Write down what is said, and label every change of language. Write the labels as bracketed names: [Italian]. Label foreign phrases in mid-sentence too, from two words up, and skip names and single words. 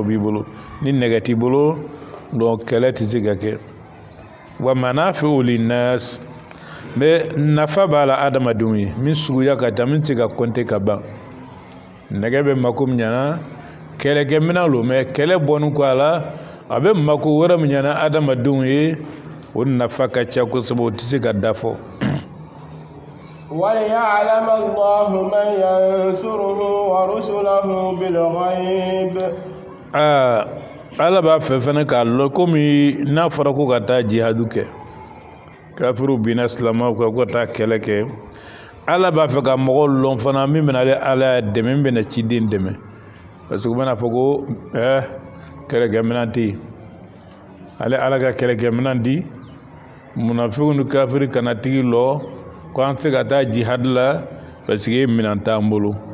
[Bambara] b'i bolo ni nɛgɛ t'i bolo donc kɛlɛ tɛ se ka kɛ [Arabic] و منافع للناس [Bambara] mais nafa b'a la adamadenw ye min suguya ka ca min tɛ se ka compter ka ban nɛgɛ bɛ mako min ɲɛna kɛlɛkɛminɛn lo mais kɛlɛ bɔnni kɔ a la a bɛ mako wɛrɛ min ɲɛna adamadenw ye o nafa ka ca kosɛbɛ o tɛ se ka da fɔ [Arabic] وَلِيَعْلَمَ اللَّهُ مَنْ يَنْصُرُهُ وَرُسُلَهُ بِالْغَيْبِ [Bambara] Ala b'a fɛ fɛnɛ k'a lɔn komi n'a fɔra ko ka taa jihadu kɛ kafiriw binna silamɛw kan ko ka taa kɛlɛ kɛ Ala b'a fɛ ka mɔgɔw lɔn fana min bɛna Ala dɛmɛ min bɛna ciden dɛmɛ [French] parce que [Bambara] u bɛna fɔ ko kɛlɛkɛminɛn tɛ yen ale Ala ka kɛlɛkɛminɛn di munafiqu ni kafiri kana tigi lɔ ko an tɛ se ka taa jihad la [French] parce que [Bambara] minɛn t'an bolo